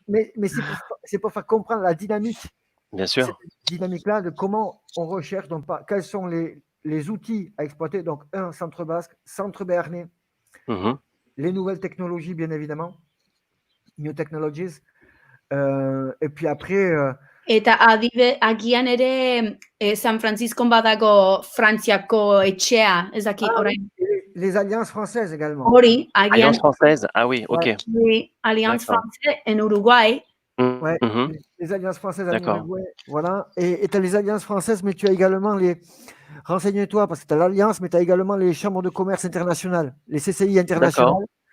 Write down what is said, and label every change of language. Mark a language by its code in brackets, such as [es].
[fr] Mais c'est pour faire comprendre la dynamique. Bien sûr. Cette dynamique-là de comment on recherche, donc quels sont les outils à exploiter. Donc, centre basque, centre béarnais, les nouvelles technologies, bien évidemment, [en] new technologies. [fr] Et puis après... [eu] Eta agian ere San Francisco badago Frantziako etxea, ez dakit orain. [fr] Les alliances françaises également. [eu] Hori, [fr] Alliance française, ah oui, ok. Oui, Alliance française en Uruguay. Ouais, les alliances françaises en Uruguay, voilà. Et tu as les alliances françaises, mais tu as également les... Renseigne-toi, parce que tu as l'alliance, mais tu as également les chambres de commerce internationales, les CCI internationales.